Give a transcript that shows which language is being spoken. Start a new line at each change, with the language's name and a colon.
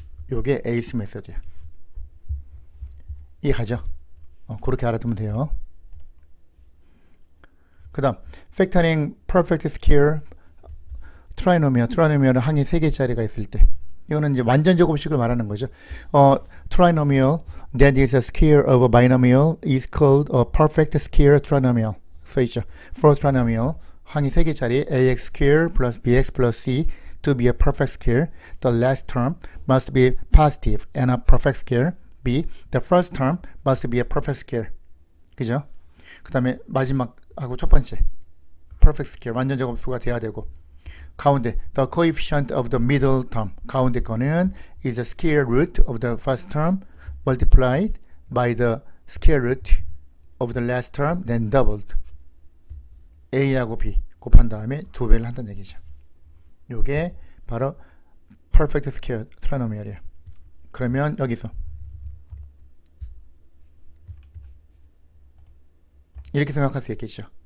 Korean: 요게 에이스 메소드야. 이해가죠? 그렇게 알아두면 돼요. 그 다음 factoring perfect square 트라이노미얼은 항이 3개짜리가 있을 때 이거는 이제 완전 제곱식을 말하는 거죠.
English: Trinomial that is a square of a binomial is called a perfect square trinomial.
Korean: 써있죠.
English: For trinomial
Korean: 항이 3개짜리
English: ax square plus bx plus c to be a perfect square, the last term must be positive and a perfect square. b. The first term must be a perfect square.
Korean: 그죠? 그 다음에 마지막하고 첫 번째
English: perfect square
Korean: 완전 제곱수가 돼야 되고 가운데
English: the coefficient of the middle term
Korean: 가운데 거는
English: is the square root of the first term multiplied by the square root of the last term then doubled.
Korean: a하고 b 곱한 다음에 2배를 한다는 얘기죠. 요게 바로 perfect square trinomial이에요. 그러면 여기서 이렇게 생각할 수 있겠죠.